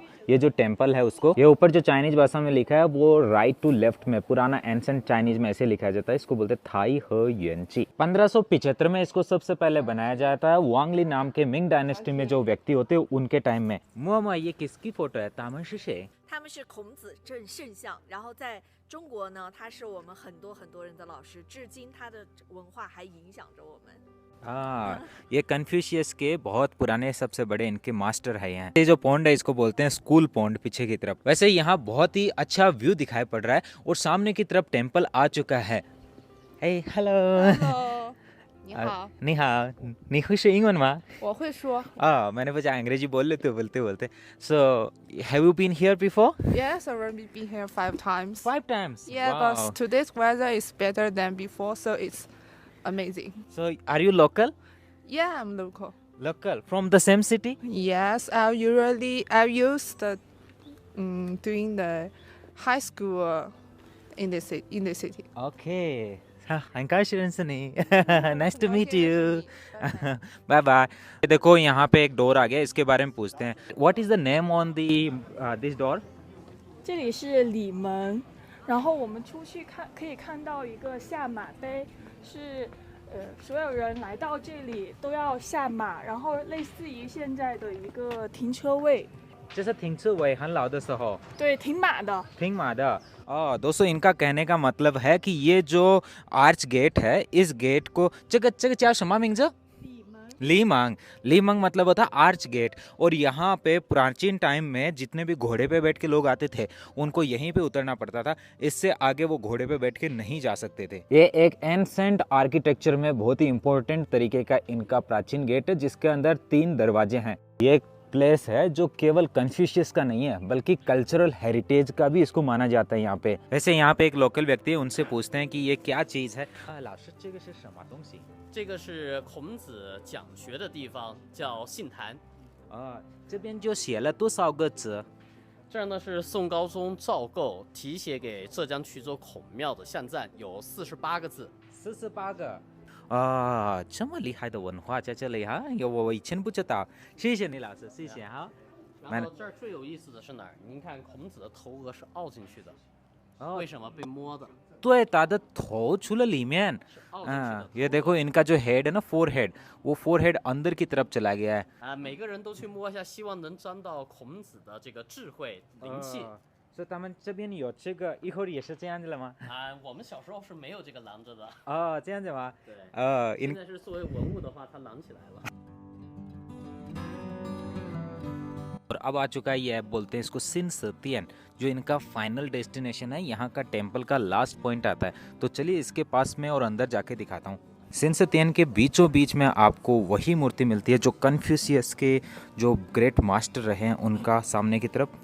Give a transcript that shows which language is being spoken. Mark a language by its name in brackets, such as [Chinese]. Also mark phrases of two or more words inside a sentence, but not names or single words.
[Hindi] ये जो टेम्पल है उसको, ये ऊपर जो चाइनीज भाषा में लिखा है वो [English] right to left [Hindi] में पुराना [English] ancient Chinese [Hindi] में ऐसे लिखा जाता है. इसको बोलते हैं थाई ह युएनची. 1575 में इसको सबसे पहले बनाया जाता है वांगली नाम के मिंग डायनेस्टी में जो व्यक्ति होते हैं उनके टाइम में. मुआ, ये किसकी फोटो है? तामन से [Chinese] 他们是孔子正圣像，然后在中国呢，他是我们很多人的老师，至今他的文化还影响着我们。 [Hindi] ये कन्फ्यूशियस के बहुत पुराने सबसे बड़े इनके मास्टर है यहाँ. ये जो पॉन्ड है इसको बोलते हैं स्कूल पॉन्ड पीछे की तरफ. वैसे यहाँ बहुत ही अच्छा व्यू दिखाई पड़ रहा है और सामने की तरफ टेम्पल आ चुका है. [English] hey hello. [Chinese] 你好，你好，你会说英文吗？我会说。 [Hindi] मैंने पूछा अंग्रेजी बोल लेते हो बोलते. [English] So have you been here before? Yes, I've already been here 5 times. 5 times. Yeah, Wow. but today's weather is better than before, so it's amazing. So are you local? Yeah, I'm local. Local from the same city? Yes, I used doing the high school in the city. Okay. Nice to meet you. Bye bye. [Hindi] देखो यहाँ पे एक डोर आ गया, इसके बारे में पूछते हैं. [English] What is the name on the this door? [Chinese] 这里是里门，然后我们出去可以看到一个下马碑，是所有人来到这里都要下马，然后类似于现在的一个停车位。就是停车位很老的时候。对，停马的。停马的。 [Hindi] दोस्तों इनका कहने का मतलब है कि ये जो [English] arch gate [Hindi] है, इस गेट को क्या क्षमा मिंग लीमंग मतलब होता है [English] arch gate. [Hindi] और यहाँ पे प्राचीन टाइम में जितने भी घोड़े पे बैठ के लोग आते थे उनको यहीं पे उतरना पड़ता था. इससे आगे वो घोड़े पे बैठ के नहीं जा सकते थे. ये एक [English] ancient architecture [Hindi] में बहुत ही इंपॉर्टेंट तरीके का इनका प्राचीन गेट है जिसके अंदर 3 दरवाजे हैं. ये प्लेस है जो केवल कन्फ्यूशियस का नहीं है बल्कि [English] cultural heritage [Hindi] का भी इसको माना जाता है यहाँ पे। वैसे यहाँ पे एक लोकल व्यक्ति है, उनसे पूछते हैं कि ये क्या चीज़ है। [Chinese] 这个是孔子讲学的地方，叫信坛。这边就写了多少个字？这儿呢是宋高宗赵构题写给浙江衢州孔庙的像赞，有48个字。 48个。这么厉害的文化在这里哈，我以前不知道。谢谢你老师，谢谢哈。然后这儿最有意思的是哪儿？您看孔子的头额是凹进去的，为什么被摸的？对，他的头除了里面， [Hindi] ये देखो इनका जो हेड है ना, फोरहेड, वो फोरहेड अंदर की तरफ चला गया है। [Chinese] 每个人都去摸一下，希望能沾到孔子的这个智慧灵气。所以他们这边有这个，一会儿也是这样子了吗？我们小时候是没有这个拦着的。这样子吗？对。现在是作为文物的话，它拦起来了。 [Hindi] और अब आ चुका है, ये बोलते हैं इसको सिन सतियन, जो इनका [English] final destination [Hindi] है। यहाँ का टेंपल का [English] last point [Hindi] आता है, तो चलिए इसके पास में और अंदर जाके दिखाता हूँ। सिन सतियन के बीचों बीच में आपको वही मूर्ति मिलती है जो कन्फ्यूशियस के जो [English] great master [Hindi] रहे हैं उनका सामने की तरफ।